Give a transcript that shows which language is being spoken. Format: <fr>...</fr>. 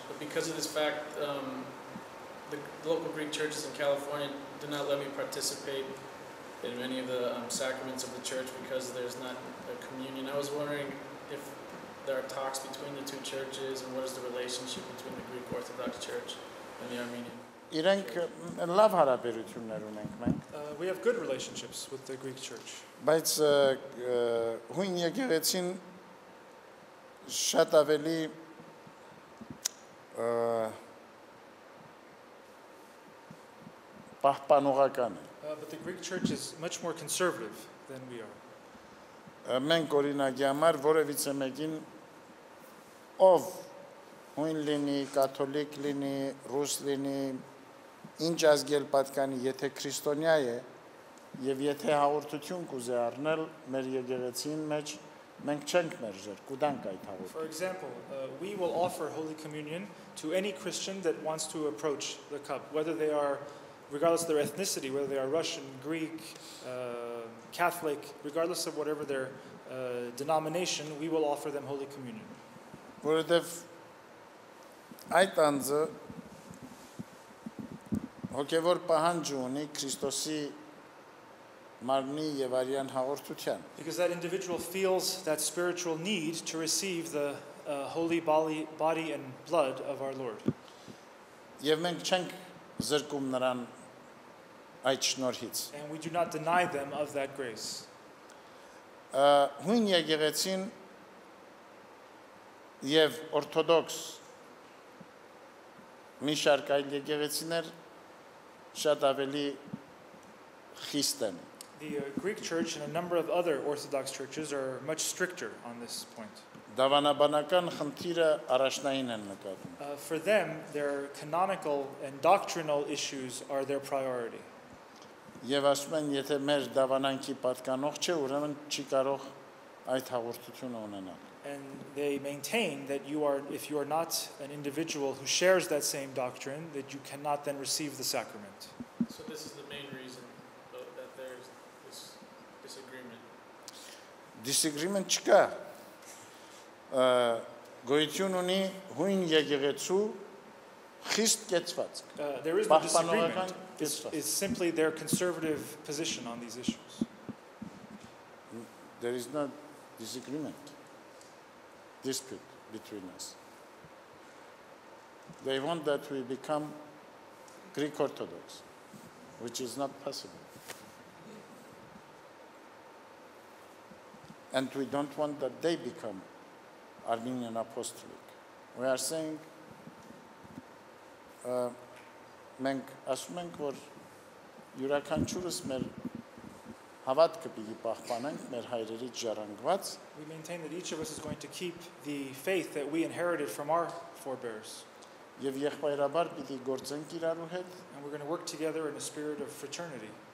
<en>But because of this fact, the local Greek churches in California did not let me participate in any of the sacraments of the church because there's not a communion. I was wondering if there are talks between the two churches and what is the relationship between the Greek Orthodox Church and the Armenian. We have good relationships with the Greek Church.</en> <hy>Բայց հույն եկեղեցին շատ ավելի պահպանողական է.</hy> <en>But the Greek Church is much more conservative than we are.</en> <hy>Մենք օրինակի համար որևիցե մեկին ով հույն լինի, կաթոլիկ լինի, ռուս լինի, ինչ ազգել պատկանի, եթե քրիստոնյա է եւ եթե հաղորդություն կուզե առնել մեր եկեղեցին մեջ մենք չենք մերժել, կուտանք այդ հաղորդությունը.</hy> <en>For example, we will offer Holy Communion to any Christian that wants to approach the cup, whether they are, regardless of their ethnicity, whether they are Russian, Greek, Catholic, regardless of whatever their denomination, we will offer them Holy Communion.</en> <hy>Որովհետեւ այդ անձը հոգևոր պահանջ ունի Քրիստոսի մարմնի եւ արյան հաղորդության.</hy> <en>Because that individual feels that spiritual need to receive the holy body and blood of our Lord.</en> <hy>Եվ մենք չենք զրկում նրան այդ շնորհից.</hy> <en>And we do not deny them of that grace.</en> <hy>Հույն եկեղեցին եւ օրթոդոքս մի շարք այլ եկեղեցիներ շատ ավելի խիստ են.</hy> <en>The Greek Church and a number of other Orthodox churches are much stricter on this point.</en> <hy>Դավանաբանական խնդիրը առաջնային են նկատում.</hy> <en>For them, their canonical and doctrinal issues are their priority.</en> <hy>Եվ ասում են, եթե մեր դավանանքի պատկանող չէ, ուրեմն չի կարող այդ հաղորդությունը ունենալ.</hy> <en>And they maintain that if you are not an individual who shares that same doctrine, that you cannot then receive the sacrament. So this is the main reason that there's this disagreement.</en> <hy>Disagreement չկա. Գոյություն ունի հույն եկեղեցու խիստ կեցված.</hy> <en>There is no disagreement. It's simply their conservative position on these issues. There is no disagreement, dispute between us. They want that we become Greek Orthodox, which is not possible. And we don't want that they become Armenian Apostolic. We are saying,</en> <hy>մենք ասում ենք, որ յուրաքանչյուրս մեր հավատքը պիտի պահպանենք մեր հայրերից ժառանգված.</hy> <en>We maintain that each of us is going to keep the faith that we inherited from our forebears.</en> <hy>Եվ եղբայրաբար պիտի գործենք իրարու հետ.</hy> <en>And we're going to work together in a spirit of fraternity.</en>